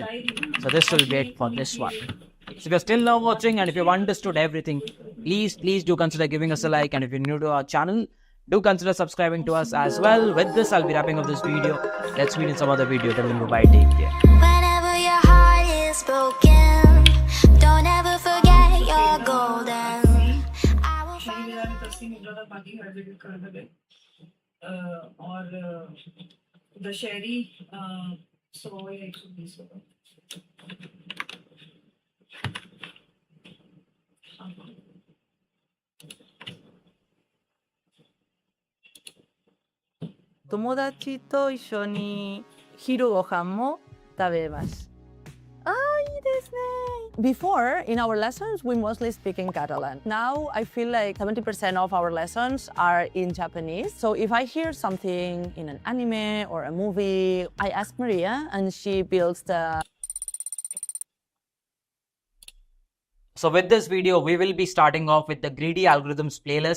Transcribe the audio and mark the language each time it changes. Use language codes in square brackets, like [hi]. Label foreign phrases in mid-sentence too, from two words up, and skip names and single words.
[en] So this will wait for this one. So if you're still now watching and if you've understood everything, please do consider giving us a like, and if you're new to our channel, do consider subscribing to us as well. With this, I'll be wrapping up this video. Let's meet in some other video. Till then, bye, take care. Whenever your heart is broken, don't ever forget you're golden. और दशहरी सो 120 [ja] 友達と一緒に昼ご飯も食べます。いいですね。 [en] Before, in our lessons, we mostly speak in Catalan. Now, I feel like 70% of our lessons are in Japanese. So if I hear something in an anime or a movie, I ask Maria and she builds the... So with this video, we will be starting off with the greedy algorithms playlist.